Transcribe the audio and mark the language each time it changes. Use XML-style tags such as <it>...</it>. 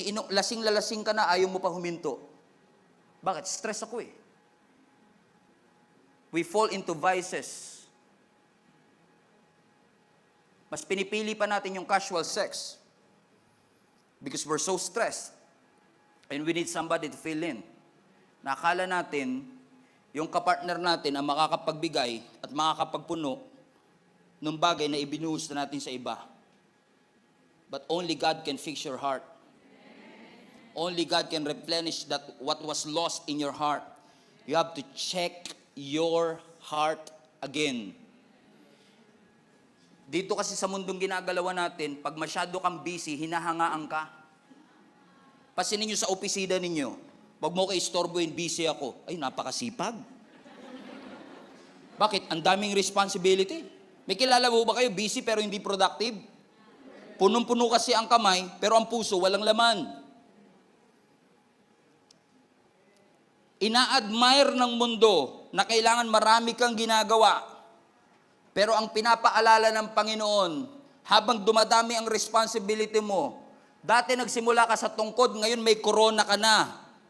<tl>Lasing-lalasing ka na, ayaw mo pa huminto. Bakit? Stress ako eh.</tl> <en>We fall into vices.</en> <tl>Mas pinipili pa natin yung casual sex.</tl> <en>Because we're so stressed. And we need somebody to fill in.</en> <tl>Nakala natin, yung kapartner natin ang makakapagbigay at makakapagpuno ng bagay na ibinuhos na natin sa iba.</tl> <en>But only God can fix your heart. Only God can replenish that what was lost in your heart. You have to check your heart again.</en> <tl>Dito kasi sa mundong ginagalawan natin, pag masyado kang busy, hinahangaan ka. Pasinin nyo sa opisina ninyo, wag mo kayo istorbohin, busy ako. Ay, napakasipag. Bakit? Ang daming responsibility. May kilala mo ba kayo, busy pero hindi productive? Punong-puno kasi ang kamay, pero ang puso walang laman. Ina-admire ng mundo na kailangan marami kang ginagawa. Pero ang pinapaalala ng Panginoon, habang dumadami ang responsibility mo, dati nagsimula ka sa tungkod, ngayon may corona ka na.</tl>